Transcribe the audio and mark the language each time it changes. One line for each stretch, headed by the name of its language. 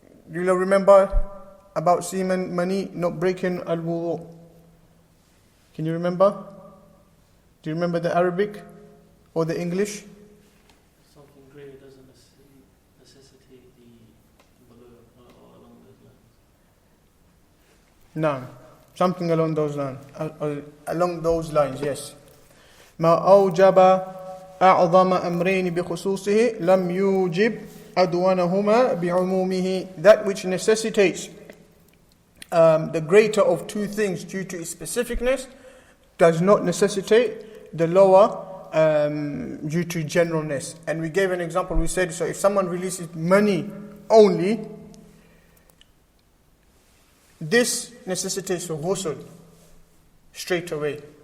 English: You'll remember about semen, mani, not breaking al-wudu. Can you remember? Do you remember the Arabic or the English? Something greater doesn't necessitate the wudu or along those lines. No, something along those lines. Along those lines, yes.
Arabic: ما أوجب أعظم أمرين بخصوصه لم يوجب أدونهما بعمومه.
English: That which necessitates the greater of 2 things due to its specificness does not necessitate the lower due to generalness. And we gave an example. We said, so if someone releases money only, this necessitates a ghusl straight away.